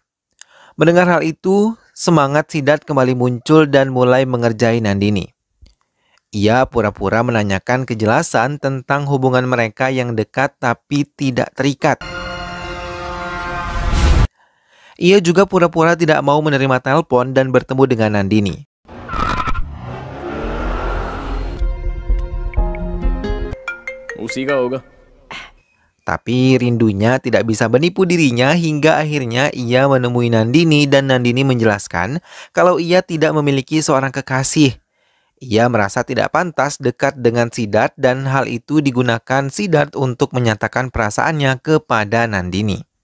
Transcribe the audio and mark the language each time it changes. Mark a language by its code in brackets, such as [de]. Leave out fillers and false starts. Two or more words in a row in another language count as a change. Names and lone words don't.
[id] Mendengar hal itu, semangat Siddharth kembali muncul dan mulai mengerjai Nandini. Ia pura-pura menanyakan kejelasan tentang hubungan mereka yang dekat tapi tidak terikat. Ia juga pura-pura tidak mau menerima telepon dan bertemu dengan Nandini. [hi] उसी का होगा। [id] Tapi rindunya tidak bisa menipu dirinya hingga akhirnya ia menemui Nandini dan Nandini menjelaskan kalau ia tidak memiliki seorang kekasih. Ia merasa tidak pantas dekat dengan Siddharth dan hal itu digunakan Siddharth untuk menyatakan perasaannya kepada Nandini.